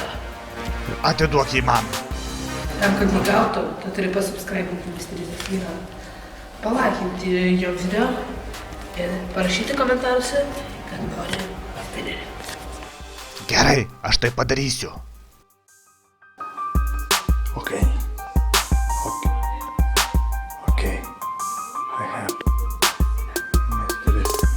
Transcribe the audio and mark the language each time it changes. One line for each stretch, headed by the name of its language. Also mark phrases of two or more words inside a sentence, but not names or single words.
Lithuanian: Atiduok jį man. Tam, kad jį gautum, tu turi pasubscribinti Misterį Zefyrą, palaikinti jo video ir parašyti komentaruose, kad nori spinerį. Gerai, aš tai padarysiu.
English: Okay. I have Misteris.